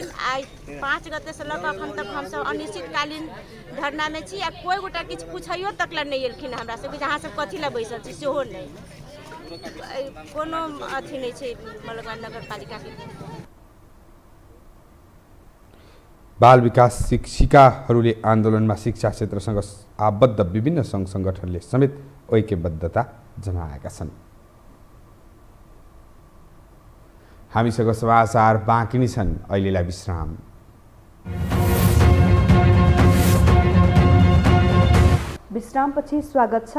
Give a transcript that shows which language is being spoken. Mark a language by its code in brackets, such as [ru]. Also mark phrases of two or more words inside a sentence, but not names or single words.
[mai] आई 5 गते से लग अखन तक हम सब अनिश्चितकालीन धरना में छी। आ कोई गोटा किछु पूछैयो तकला नहीं एलखिन हमरा सब, जहाँ सब कथी ला बैसल छी सेहो नहीं, कोनो अथी नहीं छै मलंगवा नगर पालिका के। [ne] बाल विकास शिक्षिकाहरूले आन्दोलनमा शिक्षा क्षेत्रसँग आबद्ध विभिन्न सङ्घ सङ्गठनले समेत ऐक्यबद्धता जनाएका छन्। हामीसँग समाचार बाँकी नै छन्, अहिलेलाई विश्राम। विश्रामपछि स्वागत छ।